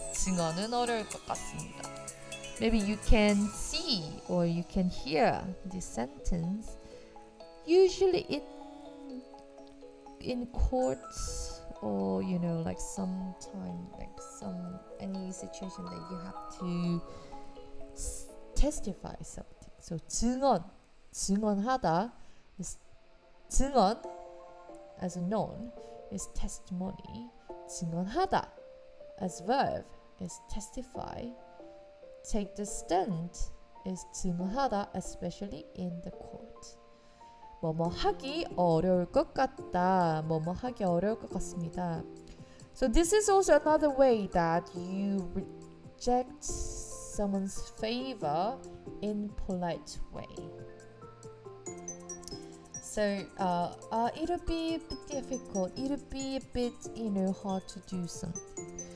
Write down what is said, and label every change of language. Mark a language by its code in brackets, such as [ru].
[ko] 증언은 어려울 것 같습니다. [en] Maybe you can see or you can hear this sentence. Usually in courts, or like sometime, like any situation that you have to testify something. So 증언하다 is 증언 as a noun is testimony. 증언하다 as verb is testify. Take the stand is 증언하다, especially in the court. [ko] 뭐뭐 하기 어려울 것 같다. 뭐뭐 하기 어려울 것 같습니다. [en] So this is also another way that you reject someone's favor in polite way. So it'll be a bit difficult. It'll be a bit hard to do something.